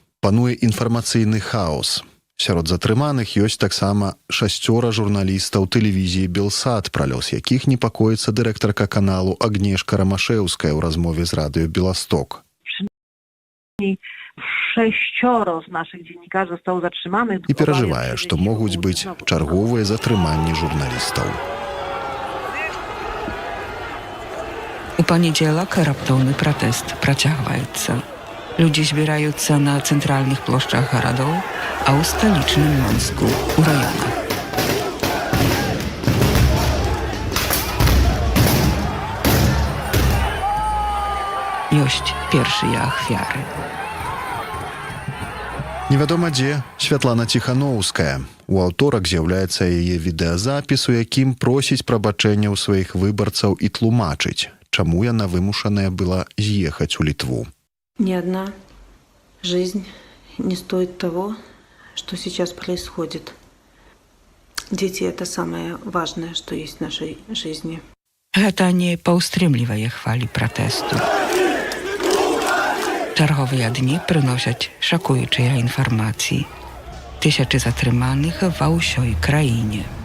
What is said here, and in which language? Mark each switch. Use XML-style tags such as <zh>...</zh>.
<be>Пануе інфармацыйны хаос. Сярод затрыманых ёсць таксама 6 журналістаў тэлевізіі «Белсат», пра лёс якіх непакоіцца дырэктарка каналу Агнешка Ромашеўская ў размове з радыё «Беласток».</be> <pl>6 z naszych dziennikarzy zostało zatrzymanych.</pl> <be>І перажывае, што могуць быць чарговыя затрыманні журналістаў. У панядзелак раптоўны пратэст працягваецца. Людзі збіраюцца на цэнтральных плошчах гарадоў, а ў сталічным Мінску у раёнах. Ёсць першыя ахвяры. Невядома дзе Святлана Ціханоўская. У аўторак з'яўляецца яе відэазапіс, у якім просіць прабачэння ў сваіх выбарцаў і тлумачыць, чаму яна вымушаная была з'ехаць у Літву.</be> <ru>Ни одна жизнь не стоит того, что сейчас происходит. Дети – это самое важное, что есть в нашей жизни.</ru> <be>Гэта не паўстрымлівае хвалі пратэсту. Чарговыя дні прыносяць шакуючыя інфармацыі. Тысячы затрыманых ва ўсёй краіне.</be>